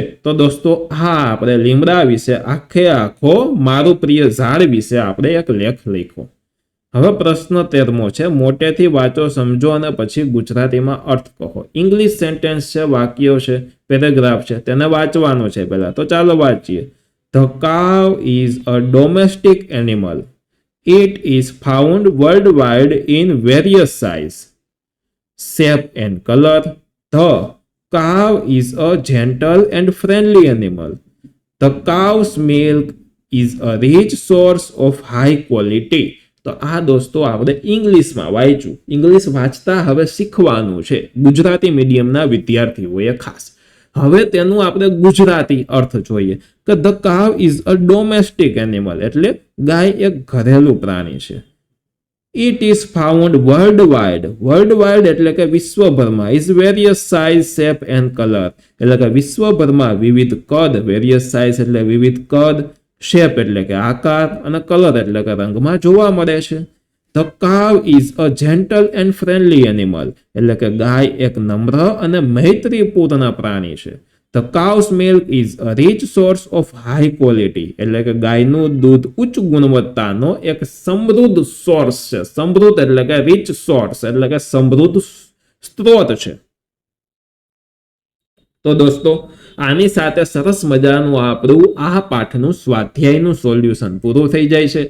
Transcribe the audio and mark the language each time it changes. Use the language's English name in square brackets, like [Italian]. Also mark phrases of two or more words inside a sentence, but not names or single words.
[Gujarati] તો દોસ્તો હા, આપણે લીમડા વિશે આખો મારું પ્રિય ઝાડ વિશે આપણે એક લેખ લખ્યો. હવે પ્રશ્ન 13મો છે, મોટેથી વાંચો, સમજો અને પછી ગુજરાતીમાં અર્થ કહો. [English] English sentence [Gujarati] છે, વાક્યો છે, પેરેગ્રાફ છે, તેને વાંચવાનો છે પહેલા. તો ચાલો વાંચીએ. [English] The cow is a domestic animal. It is found worldwide in various size, shape and color. The cow is a gentle and friendly animal. The cow's milk is a rich source of high quality. [Gujarati] તો આ દોસ્તો આપણે ઇંગ્લિશમાં વાંચ્યું. ઇંગ્લિશ વાંચતા હવે શીખવાનું છે ગુજરાતી મીડિયમના વિદ્યાર્થીઓએ ખાસ. હવે તેનું આપણે ગુજરાતી અર્થ જોઈએ કે [English] the cow is a domestic animal, [Gujarati] એટલે ગાય એક ઘરેલું પ્રાણી છે. [English] it is found world [Gujarati] એટલે કે વિશ્વભરમાં. [English] is various size, shape and color [Gujarati] એટલે કે વિશ્વભરમાં વિવિધ કદ. [English] various size [Gujarati] એટલે વિવિધ કદ, શેપ એટલે કે આકાર, અને કલર એટલે કે રંગમાં જોવા મળે છે. [English] The cow is a gentle and friendly animal [Gujarati] એટલે કે ગાય એક નમ્ર અને મૈત્રીપૂર્ણ પ્રાણી છે. [English] The cow's milk is a rich source of high quality [Gujarati] એટલે કે ગાયનું દૂધ ઉચ્ચ ગુણવત્તાનો એક સમૃદ્ધ સોર્સ છે. સમૃદ્ધ એટલે કે [English] rich source [Gujarati] એટલે કે સમૃદ્ધ સ્ત્રોત છે. તો દોસ્તો આની સાથે સરસ મજાનું આપણું આ પાઠનું સ્વાધ્યાયનું સોલ્યુશન પૂરું થઈ જાય છે.